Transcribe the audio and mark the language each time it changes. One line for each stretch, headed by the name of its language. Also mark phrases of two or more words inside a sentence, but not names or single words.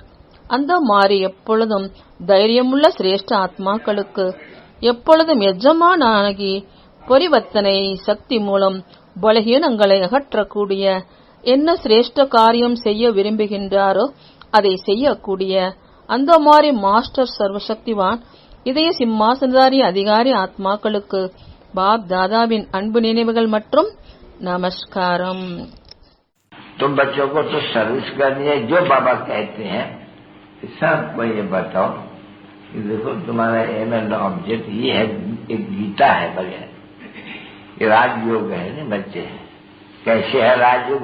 Tamil: அந்த மாதிரி எப்பொழுதும் தைரியமுள்ள சிரேஷ்ட ஆத்மாக்களுக்கு எப்பொழுதும் எஜமானாகி பரிவர்த்தனை சக்தி மூலம் பலகீனங்களை அகற்றக்கூடிய, என்ன சிரேஷ்ட காரியம் செய்ய விரும்புகின்றாரோ அதை செய்யக்கூடிய அந்த மாதிரி மாஸ்டர் சர்வசக்திவான் இதய சிம்மாசனதாரி அதிகாரி ஆத்மாக்களுக்கு பாப் தாதாவின் அன்பு நினைவுகள் மற்றும் நமஸ்காரம்.
Hindi: तुम बच्चों को तो सर्विस करनी है, जो बाबा कहते हैं सबको ये बताओ कि देखो तुम्हारा
English: aim and object
Hindi: ये है, एक गीता है बढ़िया, ये राजयोग है ना बच्चे। कैसे है राजयोग?